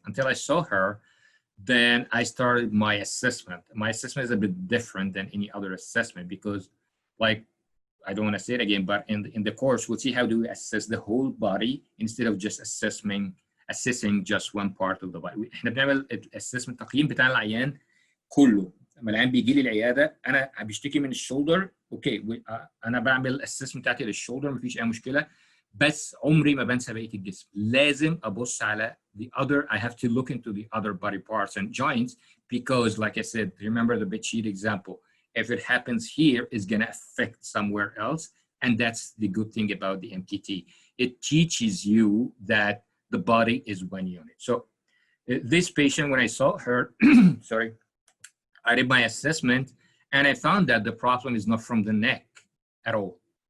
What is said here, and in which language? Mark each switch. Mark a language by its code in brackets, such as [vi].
[en] Until I saw her, then I started my assessment. My assessment is a bit different than any other assessment because, like, I don't want to say it again, but in the course, we'll see how do we assess the whole body instead of just assessing just one part of the body. [ar] احنا بنعمل assessment تقييم بتاع العيان كله. لما العيان بيجي لي العياده انا بيشتكي من الشولدر، اوكي انا بعمل assessment بتاعتي للشولدر مفيش اي مشكله، بس عمري ما بنسى بقيه الجسم. لازم ابص على [en] the other. I have to look into the other body parts and joints because, like I said, remember the bed sheet example. If it happens here, it's going to affect somewhere else. And that's the good thing about the MTT. It teaches you that the body is one unit. So this patient, when I saw her, sorry, I did my assessment and I found that the problem is not from the neck at all.